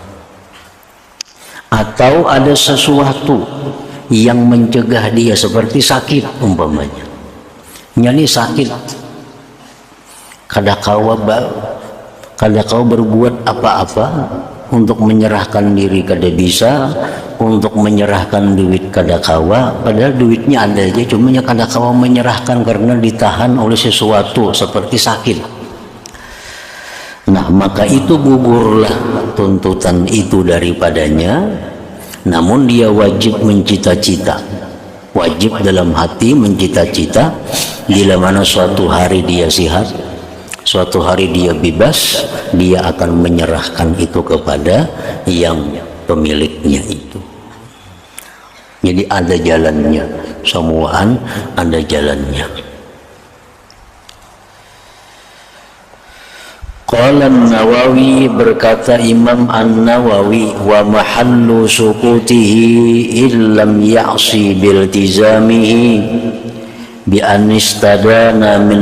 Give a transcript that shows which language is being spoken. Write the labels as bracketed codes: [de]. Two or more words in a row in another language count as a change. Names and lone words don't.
[id] Atau ada sesuatu yang mencegah dia, seperti sakit umpamanya. [bjn] Nyali sakit, kada kau berbuat apa-apa untuk menyerahkan diri kada bisa, untuk menyerahkan duit kada kawa, padahal duitnya ada aja, cuma kada kawa menyerahkan karena ditahan oleh sesuatu seperti sakit. [id] Nah, maka itu gugurlah tuntutan itu daripadanya, namun dia wajib mencita-cita, wajib dalam hati mencita-cita, bila mana suatu hari dia sehat, suatu hari dia bebas, dia akan menyerahkan itu kepada yang pemiliknya itu. Jadi ada jalannya, semuaan ada jalannya. [ar] قال النووي, [id] berkata Imam An-Nawawi, [ar] ومحل سقوطه إلا لم يعص بالتزامه بأن استدان من